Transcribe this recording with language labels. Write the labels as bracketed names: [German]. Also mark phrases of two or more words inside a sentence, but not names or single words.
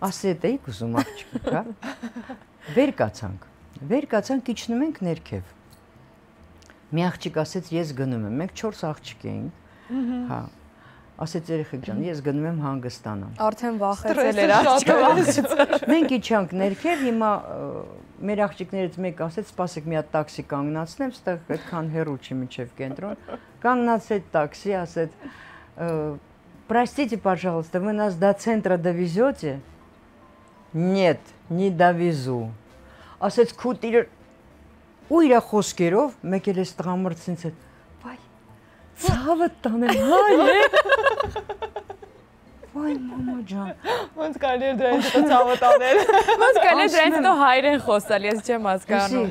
[Armenian] ասետ էիք ուզում աղջիկ, հա։ Վեր կացանք, իջնում ենք ներքև։ Մի աղջիկ ասեց ես գնում եմ, մենք 4 աղջիկ էինք։ Հա։ Ասեց երեխեք ջան, ես գնում եմ հանգստանամ։ Արդեն վախեցել էր աղջիկը։ Մենք իջանք ներքև, հիմա մեր աղջիկներից մեկը ասեց, սպասեք մի հատ տաքսի կանգնացնեմ, ստեղ այդքան հեռու չի մինչև կենտրոն։ Կանգնացեց տաքսի, ասեց [Russian] Простите, пожалуйста, вы нас до центра довезете? Нет, не довезу. [Armenian] Ասեց քուտիր ու իր խոսքերով մեկ էլ էս տղամարդից հետ վայ ցավը տանեմ հայ Վայ մամա ջան Ոնց կարելի է դրանից հետո ցավը տանել Ոնց կարելի է դրանից հետո հայերեն խոսալ, ես չեմ հասկանում։